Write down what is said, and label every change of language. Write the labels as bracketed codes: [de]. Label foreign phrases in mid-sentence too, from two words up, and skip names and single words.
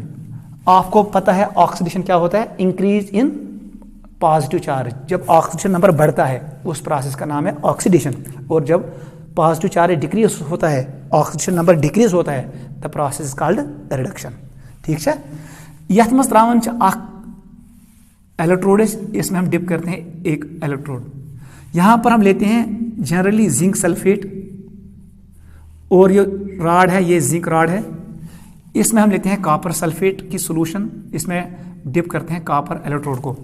[hi] आपको पता है ऑक्सीडेशन क्या होता है, [en] increase in positive charge. [hi] जब [en] oxygen number [hi] बढ़ता है उस प्रोसेस का नाम है ऑक्सीडेशन, और जब [en] positive charge [hi] डिक्रीज होता है, [en] oxygen number [hi] डिक्रीज होता है, [en] the process is called reduction. [hi] ठीक है, [ks] यथ मज त्रावन इलेक्ट्रोड, [hi] इसमें हम डिप करते हैं एक इलेक्ट्रोड। यहां पर हम लेते हैं जनरली [en] zinc sulphate, [hi] और ये रॉड है, ये [en] zinc rod [hi] है। इसमें हम लेते हैं [en] copper sulphate [hi] की सोल्यूशन, इसमें डिप करते हैं [en] copper electrode [hi] को।